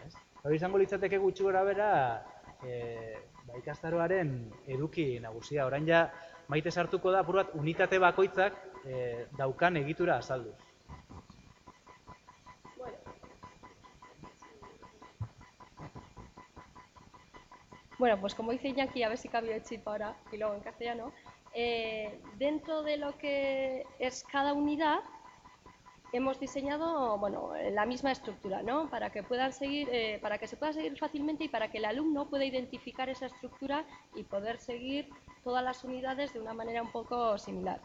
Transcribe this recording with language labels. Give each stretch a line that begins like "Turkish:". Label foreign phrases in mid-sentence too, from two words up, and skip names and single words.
Basque: Hori izango litzateke gutxi gora bera ikastaroaren eduki nagusia. Orain Maite sartuko da, apur bat, unitate bakoitzak daukan egitura azaldu.
Spanish: Bueno, pues como dice Iñaki, a ver si cambio el chip ahora y luego en castellano. Dentro de lo que es cada unidad, hemos diseñado la misma estructura, ¿no? Para que puedan seguir, para que se pueda seguir fácilmente y para que el alumno pueda identificar esa estructura y poder seguir todas las unidades de una manera un poco similar.